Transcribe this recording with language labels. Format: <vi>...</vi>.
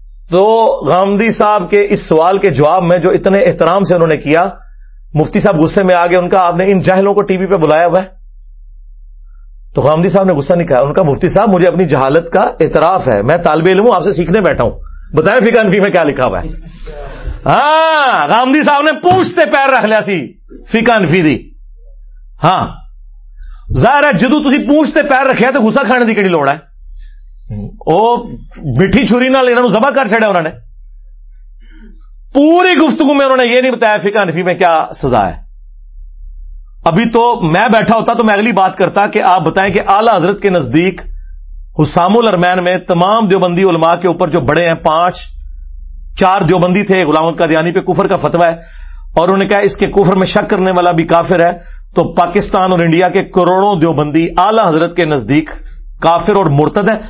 <ur>تو غامدی صاحب کے اس سوال کے جواب میں جو اتنے احترام سے انہوں نے کیا، مفتی صاحب غصے میں آ گئے، ان کا آپ نے ان جاہلوں کو ٹی وی پہ بلایا ہوا ہے؟ تو غامدی صاحب نے غصہ نہیں کہا، ان کا مفتی صاحب مجھے اپنی جہالت کا اعتراف ہے، میں طالب علم ہوں، آپ سے سیکھنے بیٹھا ہوں، بتائیں فقہ حنفی میں کیا لکھا ہوا ہے.</ur> <pa>ہاں غامدی صاحب نے پوچھتے پیر رکھ لیا سی فقہ حنفی دی. ہاں ظاہر ہے جدو تسی پوچھتے پیر رکھے تو غصہ کھانے کی کہڑی لوڑ ہے؟ وہ مٹھی چھری نہ لینا ذبح کر چڑھا انہوں نے.</pa> <ur>پوری گفتگو میں انہوں نے یہ نہیں بتایا فقہ حنفی میں کیا سزا ہے. ابھی تو میں بیٹھا ہوتا تو میں اگلی بات کرتا کہ آپ بتائیں کہ اعلی حضرت کے نزدیک حسام الرمین میں تمام دیوبندی علماء کے اوپر جو بڑے ہیں، 5-4 دیوبندی تھے، غلام القادیانی پہ کفر کا فتویٰ ہے، اور انہوں نے کہا اس کے کفر میں شک کرنے والا بھی کافر ہے، تو پاکستان اور انڈیا کے کروڑوں دیوبندی اعلی حضرت کے نزدیک کافر اور مرتد ہے.</ur>